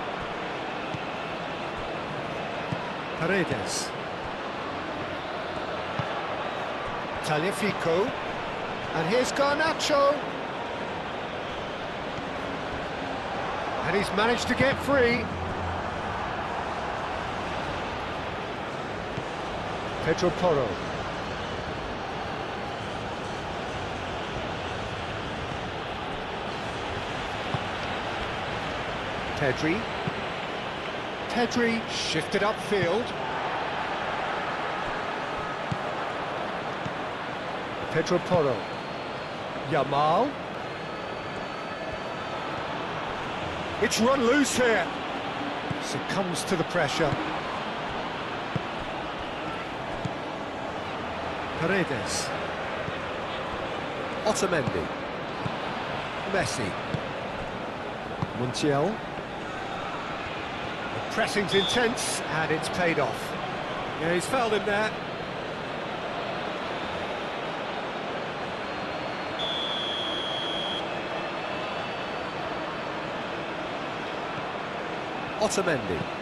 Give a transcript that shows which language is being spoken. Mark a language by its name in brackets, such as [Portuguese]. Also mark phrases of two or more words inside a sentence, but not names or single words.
[English] Paredes. Tagliafico. And here's Garnacho. And he's managed to get free. Pedro Porro. Pedri. Pedri shifted upfield. Pedro Porro. Yamal. It's run loose here. Succumbs to the pressure. Paredes. Otamendi. Messi. Montiel. The pressing's intense, and it's paid off. Yeah, he's fouled him there. Otamendi.